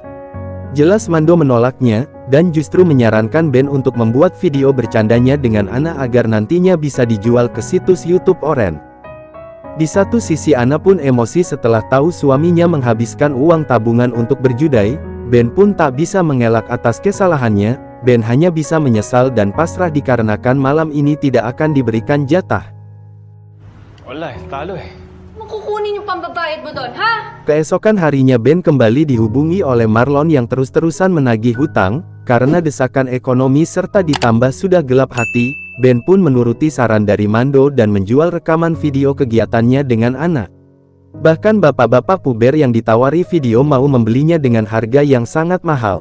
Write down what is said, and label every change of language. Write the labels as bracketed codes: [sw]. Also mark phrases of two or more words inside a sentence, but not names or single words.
[id] Jelas Mando menolaknya, dan justru menyarankan Ben untuk membuat video bercandanya dengan Ana agar nantinya bisa dijual ke situs YouTube Oren. Di satu sisi Ana pun emosi setelah tahu suaminya menghabiskan uang tabungan untuk berjudai. Ben pun tak bisa mengelak atas kesalahannya. Ben hanya bisa menyesal dan pasrah dikarenakan malam ini tidak akan diberikan jatah. [tl] Wala talo Makukunin yung pambabayad mo doon, ha? [id] Keesokan harinya Ben kembali dihubungi oleh Marlon yang terus-terusan menagih hutang. Karena desakan ekonomi serta ditambah sudah gelap hati, Ben pun menuruti saran dari Mando dan menjual rekaman video kegiatannya dengan Ana. Bahkan bapak-bapak puber yang ditawari video mau membelinya dengan harga yang sangat mahal.